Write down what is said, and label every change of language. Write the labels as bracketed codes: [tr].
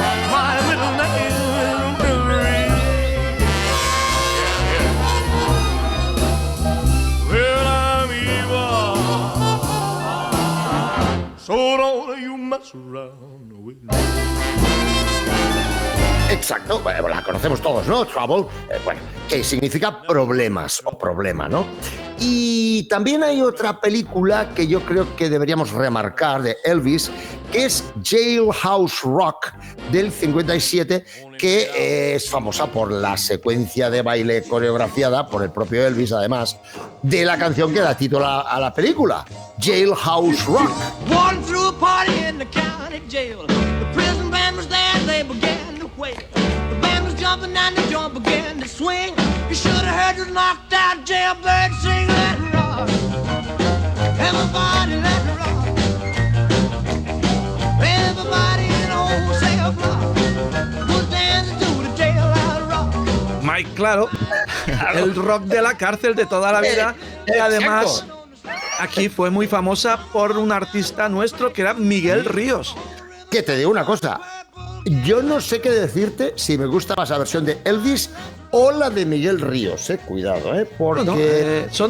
[en] My middle name is Billy. Well, I'm evil, so don't you mess around with me. [es] Exacto, bueno, la conocemos todos, ¿no? Trouble, bueno, que significa problemas o problema, ¿no? Y también hay otra película que yo creo que deberíamos remarcar de Elvis, que es Jailhouse Rock del 57, que es famosa por la secuencia de baile coreografiada por el propio Elvis, además, de la canción que da título a la película, Jailhouse Rock. [en] Walking through a party in the county jail. The prison band was there, they began to wail. The band was jumping and the joint began to swing. You should have heard the knocked out jailbird sing, let it rock. Everybody let it rock. Everybody in the whole cell block was dancing to the jailhouse rock. [es] Mike, claro, el rock de la cárcel de toda la vida y además aquí fue muy famosa por un artista nuestro que era Miguel Ríos. Que te digo una cosa, yo no sé qué decirte si me gusta más la versión de Elvis o la de Miguel Ríos, cuidado, porque...